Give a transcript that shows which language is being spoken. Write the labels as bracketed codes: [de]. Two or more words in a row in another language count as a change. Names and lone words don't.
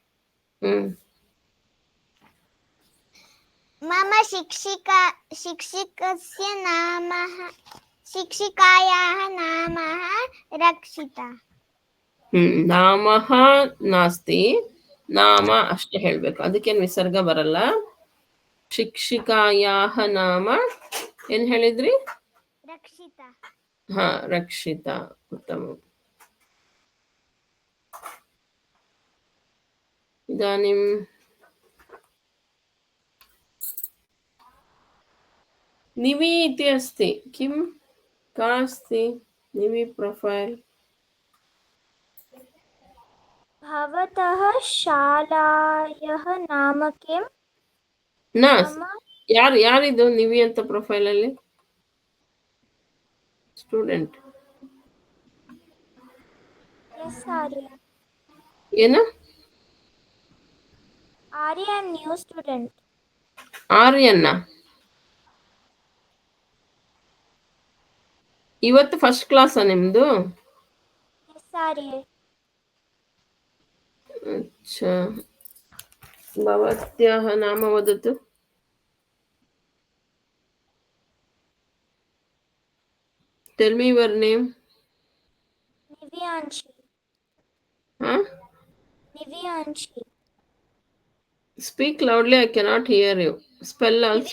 [sa] मम शिक्षिकायाः नामः रक्षिता. नामः नास्ति, [kn] ನಾಮ ಅಷ್ಟೇ ಹೇಳ್ಬೇಕು, ಅದಕ್ಕೇನು ವಿಸರ್ಗ ಬರಲ್ಲ. ಶಿಕ್ಷಿಕಾಯಾಹ ನಾಮ ಏನ್ ಹೇಳಿದ್ರಿ? ರಕ್ಷಿತಾ. ಹಾ, ರಕ್ಷಿತಾ. ಉತ್ತಮ. [sa] ಇದಾನಿಂ निवि इति अस्ति, किं का अस्ति निवि प्रोफैल्? भवतः शालायाः नाम किम्? न, मम [kn] ಯಾರಿದು ನಿವಿ ಅಂತ ಪ್ರೊಫೈಲ್ ಅಲ್ಲಿ? ಸ್ಟೂಡೆಂಟ್ ಎಸ್ ಆರ್ಯ. ಏನು? [en] ಆರ್ಯ new student. [kn] ಆರ್ಯನ್ನ ಇವತ್ತು [en] first class [kn] ನಿಮ್ದು? ಎಸ್ ಆರ್ಯ. [sa] अच्छा, भवत्याः नाम वदतु. [en] Tell me your name. ನಿವ್ಯಾಂಶಿ. Huh? ನಿವ್ಯಾಂಶಿ. Speak loudly, I cannot hear you. Spell also.